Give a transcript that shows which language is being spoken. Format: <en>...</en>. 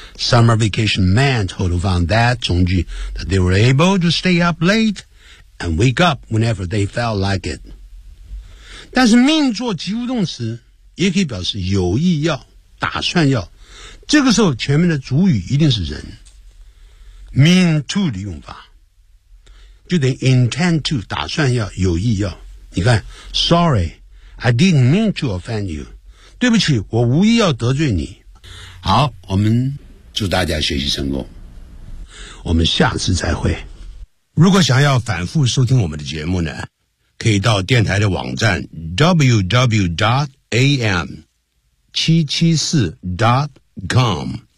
<en>Summer vacation meant</en> <zh>后头放</zh> <en>that 从句 that they were able to stay up late and wake up whenever they felt like it.</en> <zh>但是 mean 做及物动词也可以表示有意要、打算要。这个时候前面的主语一定是人。 Mean to 的用法就得 intend to 打算要、有意要。你看</zh> <en>，Sorry, I didn't mean to offend you.</en> <zh>对不起，我无意要得罪你。好，我们祝大家学习成功，我们下次再会。如果想要反复收听我们的节目呢，可以到电台的网站 www.am774.com。</zh>